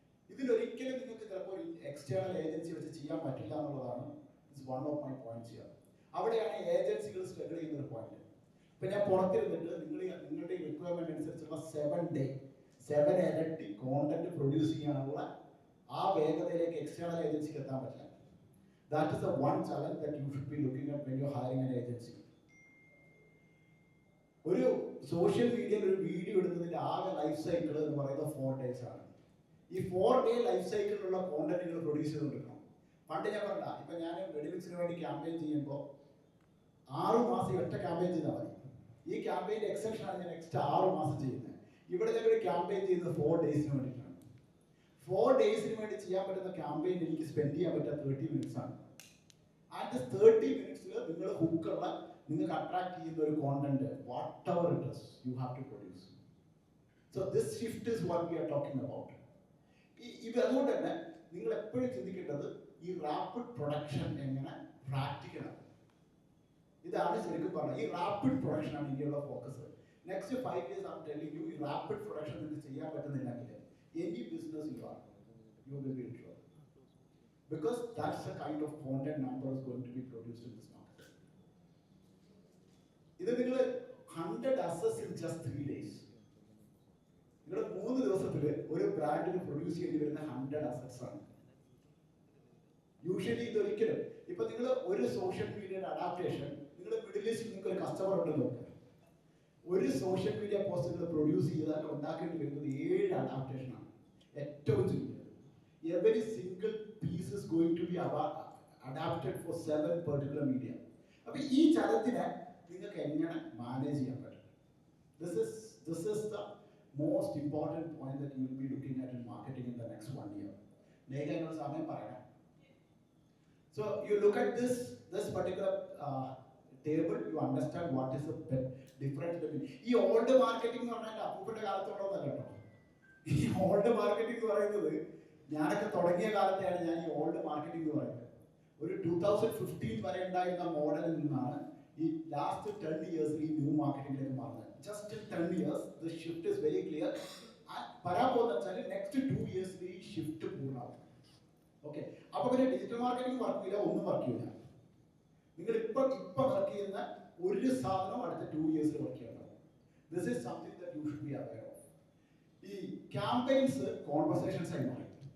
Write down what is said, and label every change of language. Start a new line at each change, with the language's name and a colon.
Malayalam: ഇതിലൊരിക്കലും നിങ്ങൾക്ക് ചിലപ്പോൾ external agency വെച്ച് ചെയ്യാൻ പറ്റില്ല എന്നുള്ളതാണ്
English: one of my points
Malayalam: ചെയ്യാം. അവിടെയാണ് ഏജൻസികൾ സ്ട്രഗിൾ ചെയ്യുന്ന ഒരു പോയിന്റ്. ഇപ്പൊ ഞാൻ പുറത്തിരുന്നിട്ട് നിങ്ങളുടെ റിക്വയർമെന്റ് അനുസരിച്ചുള്ള 7 ഇരട്ടി കോണ്ടന്റ് പ്രൊഡ്യൂസ് ചെയ്യാനുള്ള ആ വേഗതയിലേക്ക് എക്സ്റ്റേണൽ ഏജൻസിക്ക് എത്താൻ പറ്റില്ല.
English: That is the one challenge that you should be looking at when you're hiring an agency.
Malayalam: ഒരു സോഷ്യൽ മീഡിയയിൽ ഒരു വീഡിയോ എടുക്കുന്നതിന്റെ ആകെ ലൈഫ് സൈക്കിൾ എന്ന് പറയുന്നത് 4 days ആണ്. ഈ 4 day ലൈഫ് സൈക്കിളിലുള്ള കോണ്ടന്റ് നിങ്ങൾ പ്രൊഡ്യൂസ് ചെയ്തുകൊണ്ടിരിക്കണം. പണ്ട് ഞാൻ പറഞ്ഞ ഇപ്പൊ ഞാൻ റെഡിമിക്സിന് വേണ്ടി ക്യാമ്പയിൻ ചെയ്യുമ്പോൾ 6 മാസം ഒറ്റ ക്യാമ്പയിൻ ചെയ്താൽ മതി. ഈ ക്യാമ്പയിന്റെ എക്സെപ്ഷൻ ആണ് ഞാൻ നെക്സ്റ്റ് 6 മാസം ചെയ്യുന്നത്. ഇവിടെ ഞാൻ ഒരു ക്യാമ്പയിൻ ചെയ്യുന്നത് 4 days വേണ്ടിയിട്ടാണ്. 4 days വേണ്ടി ചെയ്യാൻ പറ്റുന്ന ക്യാമ്പയിൻ എനിക്ക് സ്പെൻഡ് ചെയ്യാൻ പറ്റുക 30 minutes ആണ്. ആൻഡ് 30 minutes നിങ്ങൾ ഹുക്കുള്ള, നിങ്ങൾക്ക് അട്രാക്ട് ചെയ്യുന്ന ഒരു content
English: Whatever it is you have to produce. So this shift is what we are talking about.
Malayalam: അതുകൊണ്ട് തന്നെ നിങ്ങൾ എപ്പോഴും ചിന്തിക്കേണ്ടത് ഈ റാപ്പിഡ് പ്രൊഡക്ഷൻ എങ്ങനെ പ്രാക്ടിക്കലാണ്. ഇതാണ് ശരിക്കും പറഞ്ഞത് ഈ റാപ്പിഡ് പ്രൊഡക്ഷൻ ആണ് ഇന്ത്യയുള്ള focus. Next 5 years
English: I am telling you,
Malayalam: ഈ റാപ്പിഡ് പ്രൊഡക്ഷൻ നിങ്ങൾക്ക് ചെയ്യാൻ പറ്റുന്നില്ലെങ്കിൽ
English: any business you are, you will be in trouble. Because that's the kind of content number is going to be produced in this market.
Malayalam: ഇത് നിങ്ങൾ
English: 100 assets in just 3 days.
Malayalam: നിങ്ങൾ 3 ദിവസത്തിൽ ഒരു ബ്രാൻഡിന് produce ചെയ്യേണ്ടി വരുന്ന 100 assets ആണ്. യൂഷ്വലി ഇതൊരിക്കലും ഇപ്പൊ നിങ്ങൾ ഒരു സോഷ്യൽ മീഡിയയുടെ അഡാപ്റ്റേഷൻ, നിങ്ങൾ മിഡിൽ ഈസ്റ്റിൽ നിങ്ങൾക്ക് ഒരു കസ്റ്റമർ ഉണ്ടെന്ന് നോക്കുക, ഒരു സോഷ്യൽ മീഡിയ പോസ്റ്റ് നിങ്ങൾ പ്രൊഡ്യൂസ് ചെയ്താൽ ഉണ്ടാക്കേണ്ടി വരുന്നത് 7 അഡാപ്റ്റേഷൻ ആണ്. ഏറ്റവും ചുരുങ്ങിയത്
English: every single piece is going to be adapted for 7 particular media.
Malayalam: അപ്പോൾ ഈ ചലഞ്ചിനെ നിങ്ങൾക്ക് എങ്ങനെ മാനേജ് ചെയ്യാൻ പറ്റും?
English: This is the most important point that you will be looking at in marketing in the next 1 year.
Malayalam: നേരെ എന്നോട് സമയം പറയാം.
English: So you look at this particular table, you understand what is the difference between
Malayalam: ഈ old marketing എന്ന് പറഞ്ഞാൽ അപ്പൂപ്പന്റെ കാലത്തോളമല്ല കേട്ടോ. ഈ ഓൾഡ് മാർക്കറ്റിംഗ് എന്ന് പറയുന്നത് ഞാനൊക്കെ തുടങ്ങിയ കാലത്തെയാണ് ഞാൻ ഈ ഓൾഡ് മാർക്കറ്റിംഗ് എന്ന് പറയുന്നത്. ഒരു 2015 വരെ ഉണ്ടായിരുന്ന മോഡലിൽ നിന്നാണ് ഈ ലാസ്റ്റ് 10 years ഈ ന്യൂ മാർക്കറ്റിംഗിലേക്ക് മാറുന്നത്.
English: Just 10 years the shift is very clear.
Malayalam: വരാൻ പോകുന്ന വെച്ചാൽ നെക്സ്റ്റ് 2 years ഈ ഷിഫ്റ്റ് പൂർണ്ണമാവും. ഓക്കെ, അപ്പൊ പിന്നെ ഡിജിറ്റൽ മാർക്കറ്റിംഗ് വർക്ക് ചെയ്യില്ല, ഒന്നും വർക്ക് ചെയ്യില്ല. നിങ്ങൾ ഇപ്പൊ വർക്ക് ചെയ്യുന്ന ഒരു സാധനം അടുത്ത 2 years വർക്ക് ചെയ്യണം.
English: This is something that you should be aware of.
Malayalam: ഈ ക്യാമ്പയിൻസ് കോൺവെർസേഷൻസ് ആയി മാറി.